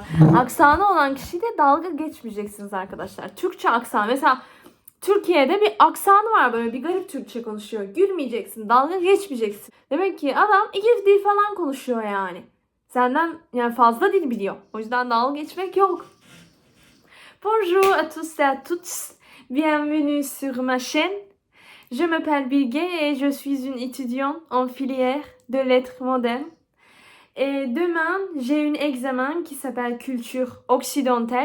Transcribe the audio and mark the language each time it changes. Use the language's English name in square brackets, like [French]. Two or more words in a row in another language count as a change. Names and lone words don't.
[Turkish] Aksanı olan kişiyle dalga geçmeyeceksiniz arkadaşlar. Türkçe aksan. Mesela Türkiye'de bir aksanı var, böyle bir garip Türkçe konuşuyor. Gülmeyeceksin, dalga geçmeyeceksin. Demek ki adam iki dil falan konuşuyor yani. Senden yani fazla dil biliyor. O yüzden dalga geçmek yok. [French] Bonjour à tous et à toutes. Bienvenue sur ma chaîne. Je m'appelle Bilge et je suis une étudiante en filière de lettres modernes. Et demain, j'ai un examen qui s'appelle Culture occidentale.